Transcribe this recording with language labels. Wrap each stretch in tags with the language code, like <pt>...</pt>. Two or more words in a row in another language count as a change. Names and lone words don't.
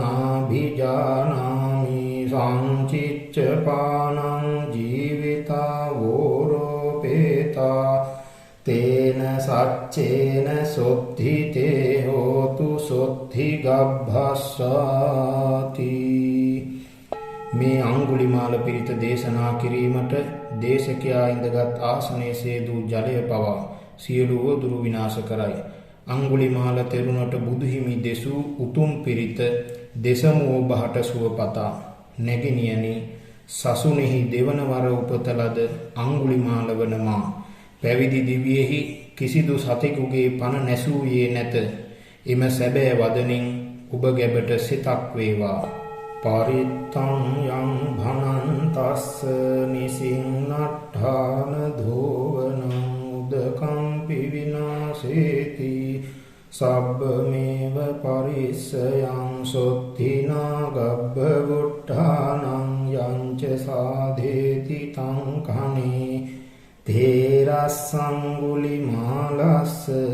<pi>නාභිජානාමි සංචිච්ච පානං ජීවිතා වෝරෝපේතා තේන සච්චේන සොත්ථි තේ හෝතු සොත්ථි ගබ්භස්සාති.</pi> <si>මේ අඟුලිමාල පිරිත දේශනා කිරීමට දේශකයා ඉඳගත් ආසනයේ සේදූ ජලය පවා සියලු වදුරු විනාශ කරයි. අඟුලිමාල තෙරුණට බුදුහිමි දෙසූ උතුම් පිරිත දෙසමුව බහට සුවපතා. නැගිනියනි, සසුනේහි දෙවන වර උපත ලද අඟුලිමාල වන මා පැවිදි දිවියෙහි කිසිදු සතෙකුගේ පණ නැසූයේ නැත. එම සැබෑ වදනින් ඔබ ගැබට සිතක් වේවා.</si> <pi>පරිත්තං යං භනන්තස්ස නිසින්නට්ඨාන ධෝවනං උදකම්පි විනාශේති සබ්බමේව පරිස්සයං සොත්තිනා ගබ්බ වුට්ඨානං යංච සාධේති තං කනේ තේරස්සංගුලි මාලස්ස</pi>